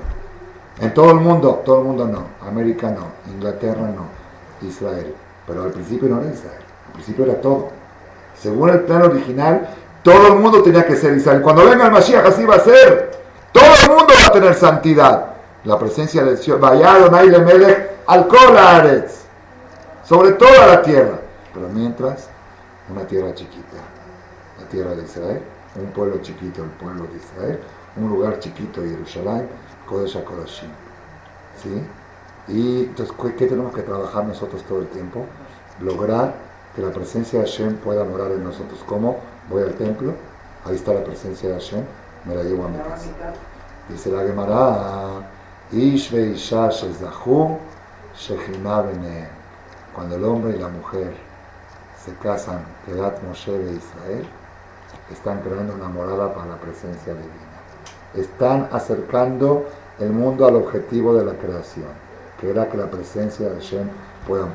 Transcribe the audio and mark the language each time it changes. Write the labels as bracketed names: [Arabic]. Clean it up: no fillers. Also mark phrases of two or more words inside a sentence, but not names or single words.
[Spanish] En todo el mundo no, América no, Inglaterra no, Israel, pero al principio no era Israel. Al principio era todo. Según el plan original, todo el mundo tenía que ser Israel. Cuando venga el Mashiach, así va a ser. Todo el mundo va a tener santidad. La presencia de Dios, [Hebrew] והיה יהוה למלך על כל הארץ, [Spanish] sobre toda la tierra. Pero mientras, una tierra chiquita, la tierra de Israel, un pueblo chiquito, el pueblo de Israel, un lugar chiquito, Jerusalén, [Hebrew] קודש הקודשים. [Spanish] ¿Sí? Y entonces, ¿qué tenemos que trabajar nosotros todo el tiempo? Lograr que la presencia de Hashem pueda morar en nosotros. ¿Cómo? Voy al templo, ahí está la presencia de Hashem, me la llevo a mi casa. [Hebrew] Dice la Gemara, איש ואשה זכו שכינה ביניהם. [Spanish] Cuando el hombre y la mujer se casan, [Hebrew] כדת משה [Spanish] de Israel, están creando una morada para la presencia divina. Están acercando el mundo al objetivo de la creación, que era que la presencia de Hashem puedan.